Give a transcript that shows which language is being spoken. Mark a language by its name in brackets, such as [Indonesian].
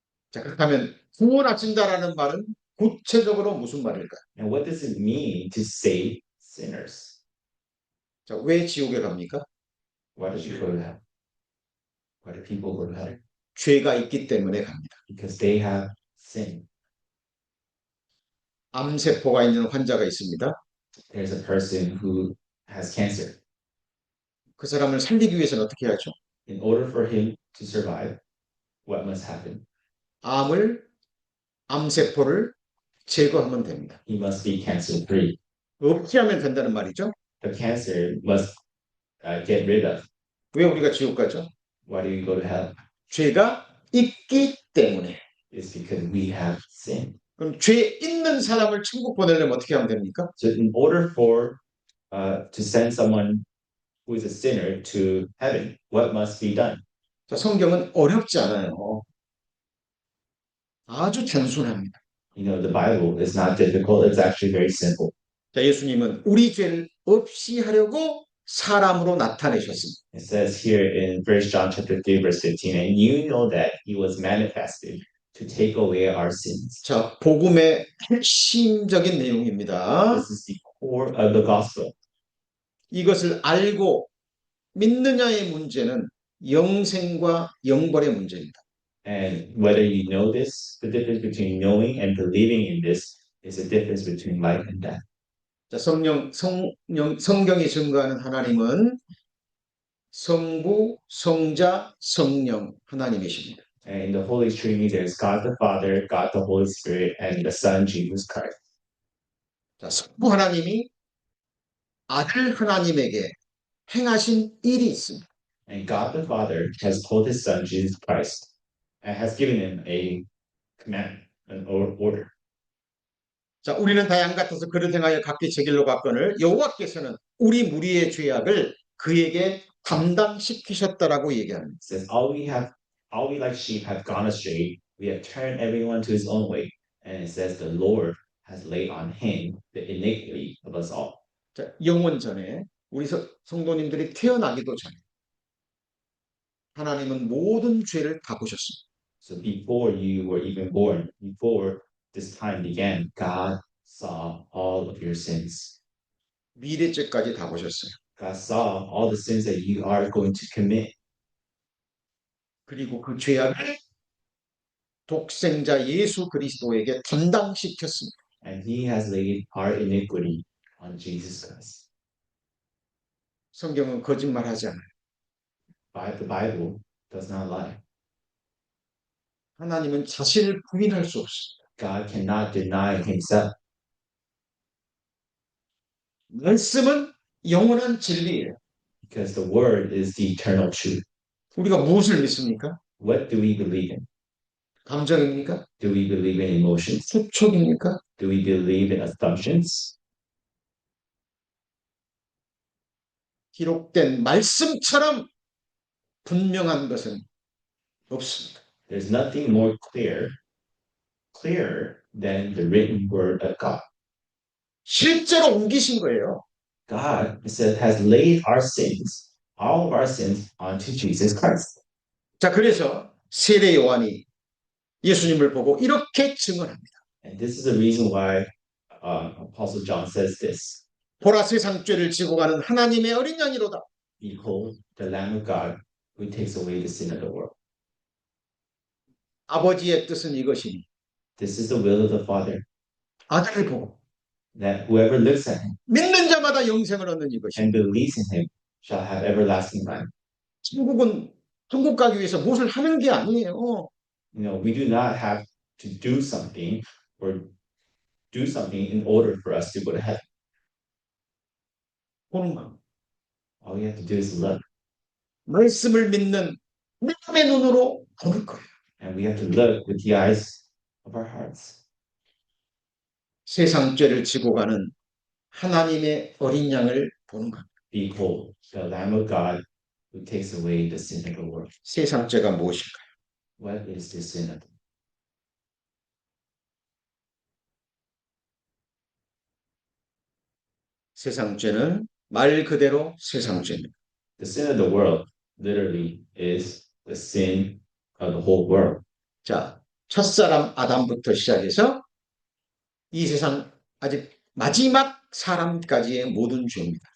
[Korean] 자, 그렇다면 구원하신다라는 말은 구체적으로 무슨 말일까요? [English] And what does it mean to save sinners? [Korean] 자, 왜 지옥에 갑니까? [English] Why does you go to hell? Why do people go to hell? [Korean] 죄가 있기 때문에 갑니다. [English] Because they have sin. [Korean] 암세포가 있는 환자가 있습니다. [English] There's a person who has cancer. [Korean] 그 사람을 살리기 위해서는 어떻게 해야죠? [English] In order for him to survive, what must happen? [Korean] 암세포를 제거하면 됩니다. [English] He must be cancer free. [Korean] 없이 하면 된다는 말이죠. [English] The cancer must get rid of. [Korean] 왜 우리가 지옥 가죠? [English] Why do we go to hell? [Korean] 죄가 있기 때문에. [English] It's because we have sin. [Korean] 그럼 죄 있는 사람을 천국 보내려면 어떻게 하면 됩니까? [English] So in order for to send someone who is a sinner to heaven, what must be done? [Korean] 자, 성경은 어렵지 않아요. 아주 단순합니다. [English] You know, the Bible is not difficult. It's actually very simple. [Korean] 자, 예수님은 우리 죄를 없이 하려고 사람으로 나타내셨습니다. [English] It says here in 1 John chapter 3, verse 15, and you know that he was manifested to take away our sins. [Korean] 자, 복음의 핵심적인 내용입니다. [English] This is the core of the gospel. [Korean] 이것을 알고 믿느냐의 문제는 영생과 영벌의 문제입니다. [English] And whether you know this, the difference between knowing and believing in this is the difference between life and death. [Korean] 자, 성경이 증거하는 하나님은 성부, 성자, 성령 하나님이십니다. [English] And in the Holy Trinity, there's God the Father, God the Holy Spirit, and the Son, Jesus Christ. [Korean] 자, 성부 하나님이 아들 하나님에게 행하신 일이 있습니다. [English] And God the Father has told his Son, Jesus Christ, and has given him a command, an order. [Korean] 자, 우리는 다 양 같아서 그릇 행하여 각기 제 길로 갔거늘 여호와께서는 우리 무리의 죄악을 그에게 감당시키셨다라고 얘기합니다. [English] It says, all we like sheep have gone astray. We have turned everyone to his own way. And it says, the Lord has laid on him the iniquity of us all. [Korean] 자, 영원 전에 우리 성도님들이 태어나기도 전에 하나님은 모든 죄를 다 보셨습니다. [English] So before you were even born, before this time began, God saw all of your sins. [Korean] 미래죄까지 다 보셨어요. [English] God saw all the sins that you are going to commit. [Korean] 그리고 그 죄악을 독생자 예수 그리스도에게 담당시켰습니다. [English] And he has laid our iniquity on Jesus Christ. [Korean] 성경은 거짓말하지 않아요. [English] The Bible does not lie. [Korean] 하나님은 자신을 부인할 수 없습니다. [English] God cannot deny himself. [Korean] 말씀은 영원한 진리예요. [English] Because the word is the eternal truth. [Korean] 우리가 무엇을 믿습니까? [English] What do we believe in? [Korean] 감정입니까? [English] Do we believe in emotions? [Korean] 추측입니까? [English] Do we believe in assumptions? [Korean] 기록된 말씀처럼 분명한 것은 없습니다. [English] There's nothing more clearer than the written word of God. [Korean] 실제로 옮기신 거예요. [English] God has laid our sins, all of our sins, onto Jesus Christ. [Korean] 자, 그래서 세례 요한이 예수님을 보고 이렇게 증언합니다. [English] And this is the reason why Apostle John says this. [Korean] 보라 세상 죄를 지고 가는 하나님의 어린 양이로다. [English] Behold, the Lamb of God who takes away the sin of the world. [Korean] 아버지의 뜻은 이것이니 [English] This is the will of the Father, [Korean] 아들을 보고 [English] that whoever looks at him [Korean] 믿는 자마다 영생을 얻는 이것이. [English] and believes in him shall have everlasting life. [Korean] 천국 가기 위해서 무엇을 하는 게 아니에요. [English] You know, we do not have to do something in order for us to go to heaven. [Korean] 보는 거. [English] All we have to do is look, [Korean] 말씀을 믿는 믿음의 눈으로 보는 거예요. [English] and we have to look with the eyes of our hearts. [Korean] 세상 죄를 지고 가는 하나님의 어린 양을 보는 겁니다. [English] Behold, the Lamb of God who takes away the sin of the world. [Korean] 세상 죄가 무엇일까요? [English] What is the sin of the world? [Korean] 세상 죄는 말 그대로 세상 죄입니다. [English] The sin of the world literally is the sin of the whole world. [Korean] 자, 첫사람 아담부터 시작해서 이 세상 아직 마지막 사람까지의 모든 죄입니다.